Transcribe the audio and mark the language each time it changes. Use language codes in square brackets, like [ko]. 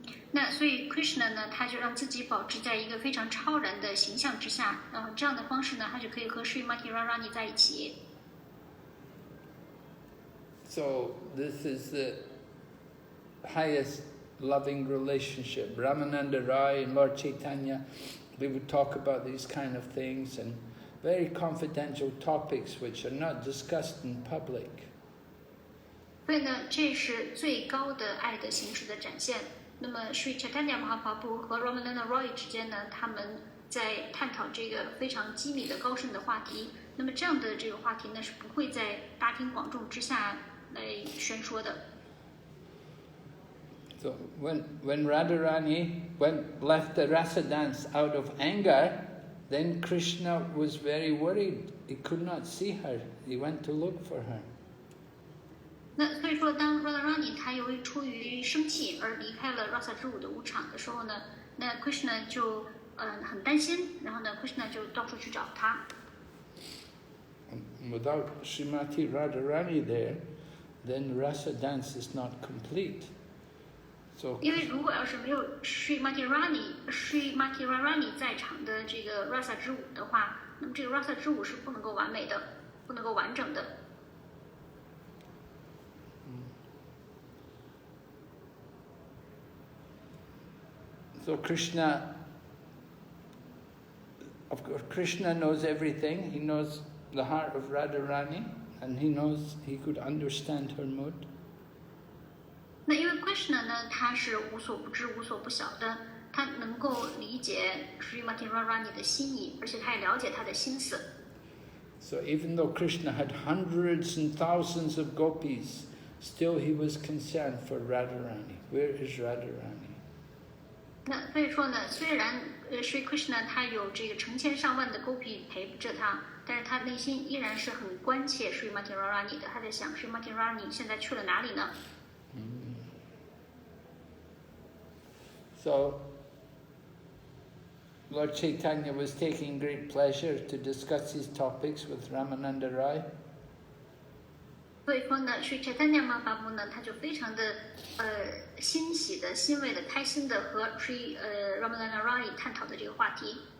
[zh] 那所以 Krishna 呢，他就让自己保持在一个非常超然的形象之下，这样的方式呢，他就可以和 Srimati Radharani 在一起。 [en] So this is the highest loving relationship. Ramananda Rai and Lord Chaitanya, they would talk about these kind of things and very confidential topics which are not discussed in public. [zh] 所以呢，这是最高的爱的形式的展现。那么 Sri Chaitanya Mahaprabhu 和 Ramananda Roy 之间呢，他们在探讨这个非常机密的高深的话题。那么这样的这个话题呢，是不会在大庭广众之下来宣说的。 [en] So when Radharani left the rasa dance out of anger, then Krishna was very worried. He could not see her. He went to look for her. [zh] 那所以说，当 Radharani 他由于出于生气而离开了 Rasa 之舞的舞场的时候呢，那 Krishna 就很担心，然后呢 Krishna 就到处去找他。 [en] Without Srimati Radharani there, then rasa dance is not complete. So [zh] 因为如果要是没有 Srimati Radharani 在场的这个 Rasa 之舞的话，那么这个 Rasa 之舞是不能够完美的，不能够完整的。 [en] So Krishna, of course, Krishna knows everything. He knows the heart of Radharani, and he knows he could understand her mood. [zh] 那因为 Krishna 呢，他是无所不知、无所不晓的，他能够理解 Srimati Radharani 的心意，而且他也了解他的心思。 [en] So even though Krishna had hundreds and thousands of gopis, still he was concerned for Radharani. Where is Radharani? [zh] 那所以说呢，虽然Sri Krishna 他有这个成千上万的 Gopi 陪着他，但是他内心依然是很关切 Srimati Radharani 的。他在想 Srimati Radharani 现在去了哪里呢？ [en] So Lord Chaitanya was taking great pleasure to discuss these topics with Ramananda Rai. [zh] 所以说呢，Sri Chaitanya Mahaprabhu 呢，他就非常的欣喜的、欣慰的、开心的和 Sri Ramananda Rai 探讨的这个话题。